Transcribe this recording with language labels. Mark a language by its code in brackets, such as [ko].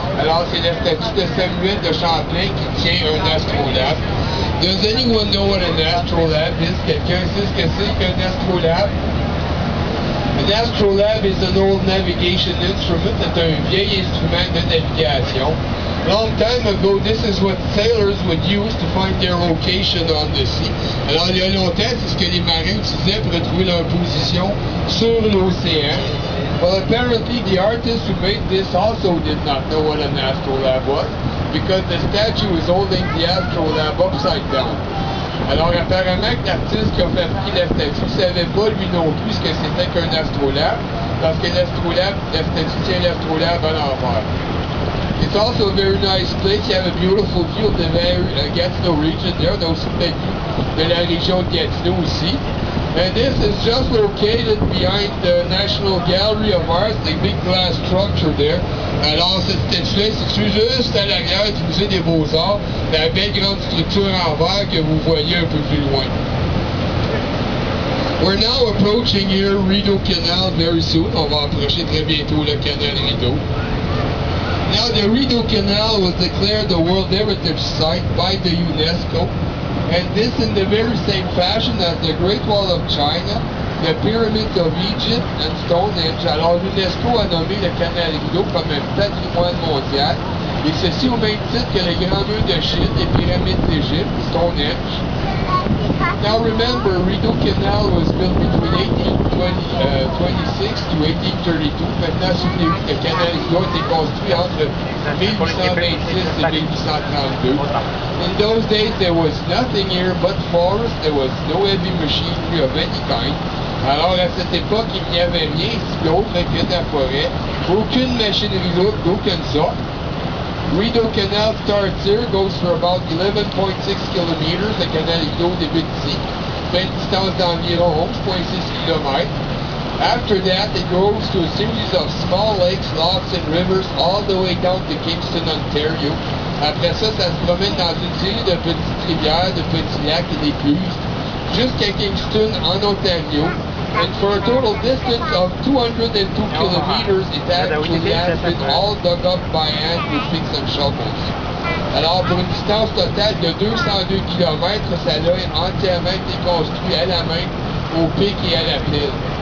[fr] Alors, c'est la statue de Samuel de Champlain qui tient un astrolabe. [en] Does anyone know what an astrolabe is? [fr] Quelqu'un sait ce que c'est qu'un astrolabe? [en] An astrolabe is an old navigation instrument. [fr] C'est un vieil instrument de navigation. [en] Long time ago, this is what sailors would use to find their location on the sea. [fr] Alors, il y a longtemps, c'est ce que les marins utilisaient pour trouver leur position sur l'océan. [en] Well, apparently, the artist who made this also did not know what an astrolabe was, because the statue is holding the astrolabe upside down. [fr] Alors, apparemment, que l'artiste qui a fabriqué la statue ne savait pas, lui non plus, ce que c'était qu'un astrolabe, parce que l'astrolabe, la statue tient l'astrolabe à l'envers. [en] It's also a very nice place. You have a beautiful view of the Gatineau region there. There's [fr] aussi une vue de la région de Gatineau aussi. [en] And this is just located behind the National Gallery of Art, the big glass structure there. [fr] Alors, cette statue-là est située juste à l'arrière du musée des Beaux-Arts, la belle grande structure en verre que vous voyez un peu plus loin. [en] We're now approaching here Rideau Canal very soon. [fr] On va approcher très bientôt le canal Rideau. [en] Now, the Rideau Canal was declared a World Heritage Site by the UNESCO, and this in the very same fashion as the Great Wall of China, the Pyramids of Egypt, and Stonehenge. [fr] Alors, l'UNESCO a nommé le canal Rideau comme un patrimoine mondial, et ceci au même titre que les grands murs de Chine, les pyramides d'Égypte, Stonehenge. [en] Now remember, Rideau Canal was built between 1826 to 1832. [fr] Maintenant, souvenez-vous que le canal Rideau a été construit entre 1826 et 1832. [en] In those days, there was nothing here but forest. There was no heavy machinery of any kind. [fr] Alors, à cette époque, il n'y avait rien ici d'autre que de la forêt. Aucune machinerie lourde d'aucune sorte. [en] Rideau Canal starts here, goes for about 11.6 kilometers. [fr] Le canal Rideau débute ici, fait une distance d'environ 11.6 km. [en] After that, it goes to a series of small lakes, lochs, and rivers all the way down to Kingston, Ontario. [fr] Après ça, ça se promène dans une série de petites rivières, de petits lacs et d'écluses, jusqu'à Kingston, en Ontario. [en] And for a total distance of 202 kilometers, it actually has been all dug up by hand with picks and shovels. [fr] Alors, pour une distance totale de 202 km, ça a entièrement été construit à la main, au pic et à la pile.